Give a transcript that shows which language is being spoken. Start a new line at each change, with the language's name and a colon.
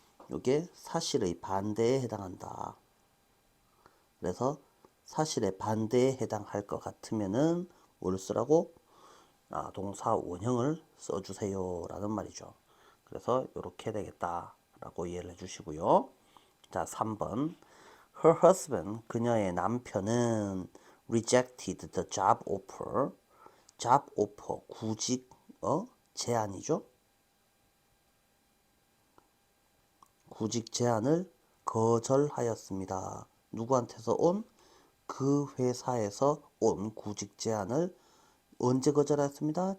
Korean: 이게 사실의 반대에 해당한다. 그래서 사실의 반대에 해당할 것 같으면은 뭘 쓰라고? 동사 원형을 써주세요 라는 말이죠. 그래서 이렇게 되겠다 라고 이해를 해주시고요. 자, 3번
English: Her husband,
Korean: 그녀의 남편은
English: rejected the job offer. job offer,
Korean: 구직 제안이죠. 구직 제안을 거절하였습니다. 누구한테서 온? 그 회사에서 온 구직 제안을 언제 거절하였습니다?